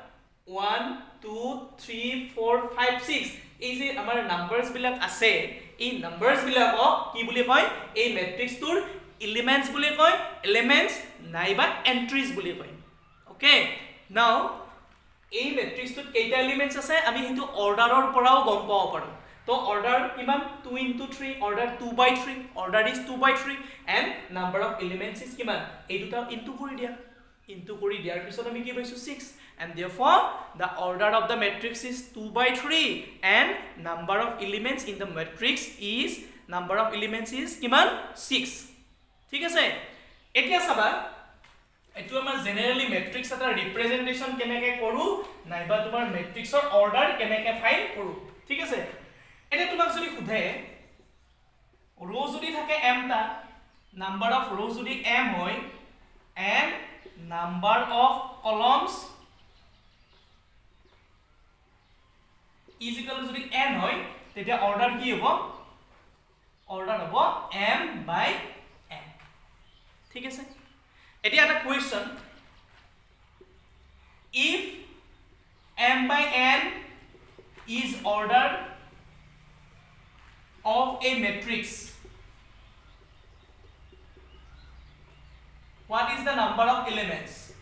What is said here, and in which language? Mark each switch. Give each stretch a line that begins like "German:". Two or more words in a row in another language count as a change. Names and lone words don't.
Assamese: 1 2 3 4 5 6 এই যে আমাৰ নাম্বাৰস বিলাক আছে এই নাম্বাৰস বিলাকক কি বুলি কয় এই ম্যাট্ৰিক্সটোৰ এলিমেন্টস বুলি কয় এলিমেন্টস নাইবা এন্ট্ৰিজ বুলি কয় ওকে নাও এই ম্যাট্ৰিক্সটোত কেইটা এলিমেন্টস আছে আমি কিন্তু অৰ্ডাৰৰ পৰাও গম পাব পাৰো তো অৰ্ডাৰ কিমান 2 into 3 অৰ্ডাৰ 2 by 3 অৰ্ডাৰ
English: is 2 by 3 and number of elements is
Assamese: কিমান এই দুটা ইনটু কৰি দিয়াৰ পিছত আমি কি পাইছো
English: 6 and therefore the order of the matrix
Assamese: is 2 by 3 and number of elements in the matrix is কিমান 6 ঠিক আছে এতিয়া চাবা এটো আমাৰ
English: generally matrix
Assamese: এটা ৰিপ্ৰেজেন্টেশন কেনেকে কৰো নাইবা তোমাৰ ম্যাট্ৰিক্সৰ অৰ্ডাৰ কেনেকে ফাইন্ড কৰো ঠিক আছে এটা তোমাক যদি খুধে ৰো যদি থাকে m টা
English: number of row
Assamese: যদি m হয়
English: and number of columns is equal to
Assamese: যদি n হয় তেতিয়া অৰ্ডাৰ কি হ'ব অৰ্ডাৰ হ'ব
English: m by n
Assamese: ঠিক আছে এতিয়া এটা কোৱেশ্চন
English: if m by n is order of a matrix what is the number of elements